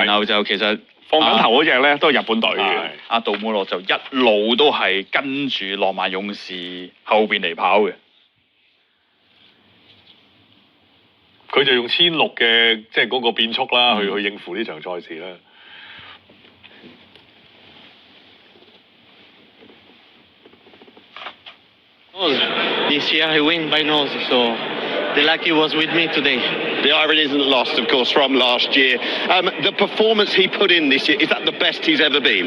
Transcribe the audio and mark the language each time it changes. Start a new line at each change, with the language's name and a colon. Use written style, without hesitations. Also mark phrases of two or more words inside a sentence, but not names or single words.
Cantonese: 然後就其實放緊頭嗰只咧都係日本隊嘅。係阿杜滿樂就一路都係跟住浪漫勇士後邊嚟跑嘅。佢就用1600嘅即係嗰個變速啦，去應付呢場賽事啦。
English: This year I win by nose, so the lucky was with me today. The iron isn't lost, of course, from last year. The performance he put in this year, is that the best he's ever been?